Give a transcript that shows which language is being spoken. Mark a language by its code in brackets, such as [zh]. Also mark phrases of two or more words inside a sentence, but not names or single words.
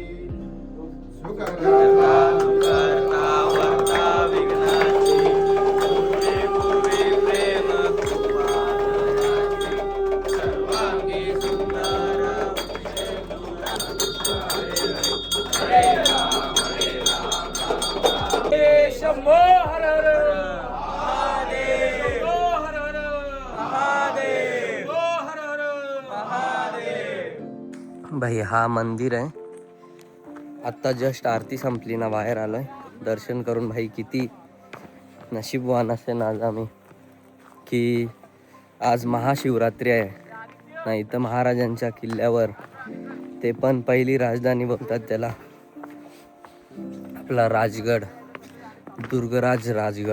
[mr] करता वर्ता विघ्नाची पूर्वे पूर्वे प्रेम कृपादयाची सर्वांगी सुंदर हरे राम शंभो हर हर महादेव हर हर महादेव हर हर महादेव। भाई हा मंदिर आहे. आत्ता जस्ट आरती संपली ना बाहेर आलोय दर्शन करून. भाई किती नशीबवान असेल आज आम्ही की आज महाशिवरात्री आहे ना इथं महाराजांच्या किल्ल्यावर. ते पण पहिली राजधानी बोलतात त्याला, आपला राजगड, दुर्गराज राजगड.